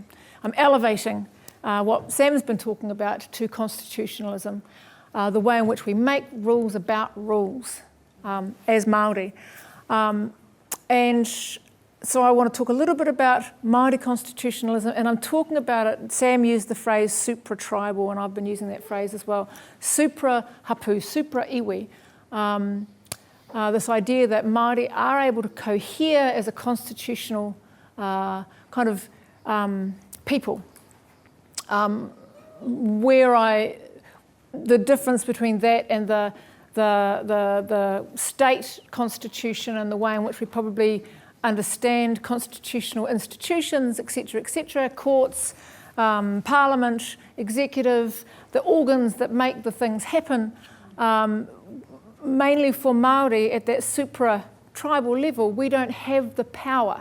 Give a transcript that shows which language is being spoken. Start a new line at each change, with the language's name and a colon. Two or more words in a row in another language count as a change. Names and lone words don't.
English: I'm elevating what Sam's been talking about to constitutionalism, the way in which we make rules about rules as Māori. And so I want to talk a little bit about Māori constitutionalism, and I'm talking about it, Sam used the phrase supra-tribal, and I've been using that phrase as well, supra-hapu, supra-iwi. This idea that Māori are able to cohere as a constitutional kind of people, the difference between that and the state constitution and the way in which we probably understand constitutional institutions, etc., courts, parliament, executive, the organs that make the things happen, mainly for Māori at that supra-tribal level, we don't have the power.